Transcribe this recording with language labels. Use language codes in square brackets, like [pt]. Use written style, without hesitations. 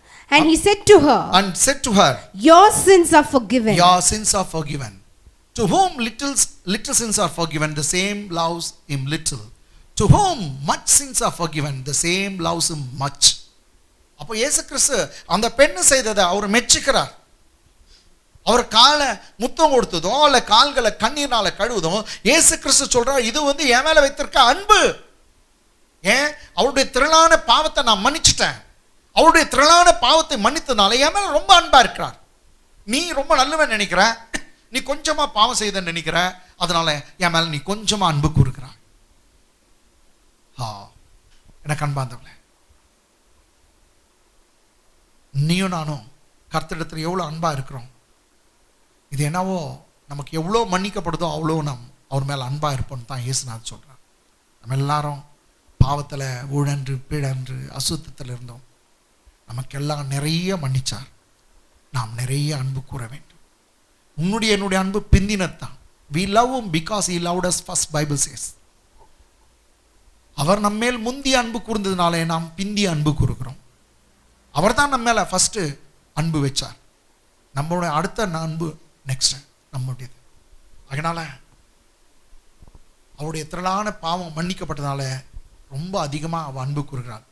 [en] And he said to her, your sins are forgiven. To whom little sins are forgiven, the same loves him little. To whom much sins are forgiven, the same loves him much. [ta] அப்போ இயேசு கிறிஸ்து அந்த பெண்ணு செய்ததை அவர் மெச்சுக்கிறார். அவர் காலை முத்தம் கொடுத்ததும் அல்ல கால்களை கண்ணீர்னால கழுவுதும் இயேசு கிறிஸ்து சொல்றார், இது என் மேல வைத்திருக்க அன்பு. ஏன்? அவருடைய திரளான பாவத்தை நான் மன்னிச்சிட்டேன். அவருடைய திரளான பாவத்தை மன்னித்ததுனால என் மேல ரொம்ப அன்பா இருக்கிறார். நீ ரொம்ப நல்லவன் நினைக்கிற, நீ கொஞ்சமா பாவம் செய்தன்னு நினைக்கிற, அதனால என் மேல நீ கொஞ்சமா அன்பு கூறுகிறாய். எனக்கு அன்பாந்தவளே, நீயும் நானும் கர்த்தரிடத்தில் எவ்வளவு அன்பா இருக்கிறோம். இது என்னவோ நமக்கு எவ்வளோ மன்னிக்கப்படுதோ அவ்வளோ நாம் அவர் மேலே அன்பாக இருப்போம்னு தான் இயேசுநாதர் சொல்கிறார். நம்ம எல்லாரும் பாவத்தில் ஊழன்று பீழன்று அசுத்தத்தில் இருந்தோம். நமக்கெல்லாம் நிறைய மன்னிச்சார். நாம் நிறைய அன்பு கூற வேண்டும். என்னுடைய அன்பு பிந்தினத்தான். [en] we love him because he loved us first, Bible says. [ta] அவர் நம்மேல் முந்திய அன்பு கூர்ந்ததுனாலே நாம் பிந்திய அன்பு கூறுகிறோம். அவர் தான் நம்ம மேலே ஃபஸ்ட்டு அன்பு வச்சார். நம்மளுடைய அடுத்த அன்பு நெக்ஸ்ட் நம்முடையது. அதனால அவருடைய திரளான பாவம் மன்னிக்கப்பட்டதால ரொம்ப அதிகமாக அவள் அன்பு கூறுகிறாள்.